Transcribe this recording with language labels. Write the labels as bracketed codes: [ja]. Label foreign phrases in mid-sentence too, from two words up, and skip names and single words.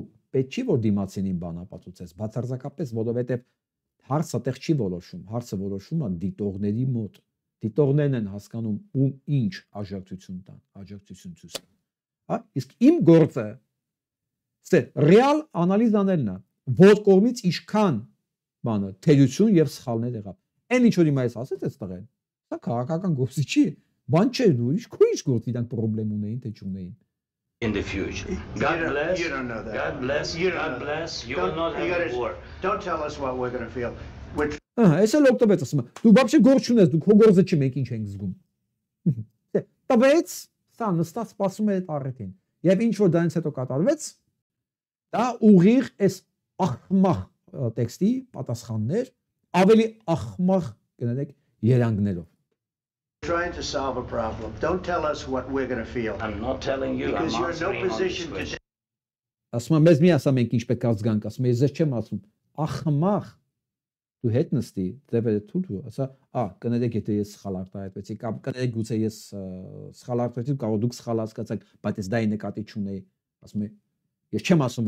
[hy] պետք չի որ դիմացինին բան ապացուցես, բացարձակապես, որովհետև հարցը տեղ չի որոշում, հարցը որոշում է դիտողների մոտ։ Դիտողներն են հասկանում ում ինչ աջակցություն տան, աջակցություն ցույց տան։ Հա, իսկ իմ գործը ստե ռեալ անալիզ անելն է, որ կողմից ինչքան բանը թերություն եւ սխալներ եղավ։ Այն ինչ որ հիմա ես ասեց այս տղեն, սա քաղաքական գործի չի, բան չէ դու, ինչ գործ իրանք խնդրեմ ունեին, թե չունեին։ [en] In the future. God bless. You don't know that. God bless. God bless. You will not have a war. Don't tell us what we're going to feel. [hy] Այս էլ օգտվեց ասում, դու բաբշե գործ չունես, դու քո գործը չի, մենք ինչ ենք զգում։ Տվեց, սա նստած սպասում է այդ առիթին։ Եվ ինչ որ դրանից հետո կատարվեց, դա ուղիղ այս ախմախ տեքստի պատասխաններ, ավելի ախմախ կներեք երանգներով։ [en] Trying to solve a problem. Don't tell us what we're going to feel. I'm not telling you. Because I'm you're in no answering on this position to question. [hy] Ասում եմ, մեզ մի ասա մենք ինչ պետք է զգանք, ասում եմ, ես չեմ ասում, ախմախ դու հետ նստի, դեպի թույլ ասա, կներեք եթե ես սխալ արտահայտվեցի, կամ կներեք գուցե ես սխալ արտահայտվեցի, կարող դուք սխալ հասկացաք, բայց ես դա նկատի չունեի, ասում եմ, ես չեմ ասում